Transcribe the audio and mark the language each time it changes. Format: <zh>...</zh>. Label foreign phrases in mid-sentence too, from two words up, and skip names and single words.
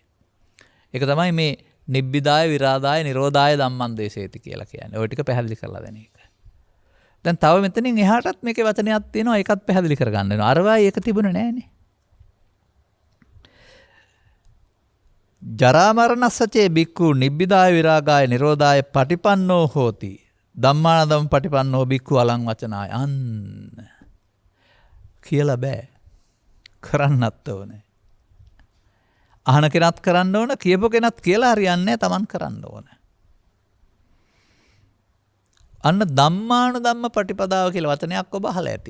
<si>ඒක තමයි මේ</si> <pi>නිබ්බිදාය, විරාදාය, නිරෝධාය ධම්මං දේශේති</pi> <si>කියලා කියන්නේ. ওই ටික පැහැදිලි කරලා දෙන එක. දැන් තව මෙතනින් එහාටත් මේකේ වචනයක් තියෙනවා. ඒකත් පැහැදිලි කරගන්න වෙනවා. අරවායි ඒක තිබුණේ නැහනේ.</si> <pi>ජරා මරණස්සචේ බික්ඛු නිබ්බිදාය විරාගාය නිරෝධාය පටිපන්නෝ හෝති. ධම්මානදම් පටිපන්නෝ බික්ඛු අලං වචනාය.</pi> <si>අන්න කියලා බෑ. කරන්නත් ඕනේ. අහන කෙනත් කරන්න ඕන, කියපු කෙනත් කියලා හරියන්නේ නැහැ, Taman කරන්න ඕන. අන්න ධම්මානුධම්ම පටිපදාව කියලා වචනයක් ඔබ අහලා ඇති.</si>